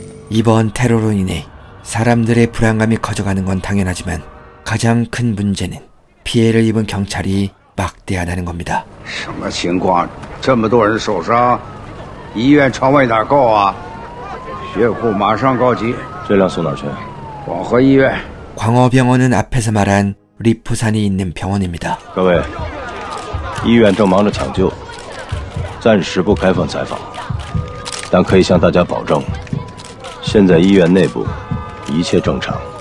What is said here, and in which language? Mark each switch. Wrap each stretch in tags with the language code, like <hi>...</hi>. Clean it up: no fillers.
<ko>이번 테러로 인해 사람들의 불안감이 커져가는 건 당연하지만 가장 큰 문제는 피해를 입은 경찰이 막대하다는 겁니다.</ko> <zh>什么情况？这么多人受伤，医院床位哪够啊？血库马上告急。这辆送哪儿去？广和医院。</zh> <ko>광어병원은 앞에서 말한 리푸산이 있는 병원입니다.</ko> <zh>各位，医院正忙着抢救，暂时不开放采访，但可以向大家保证，现在医院内部一切正常。</zh>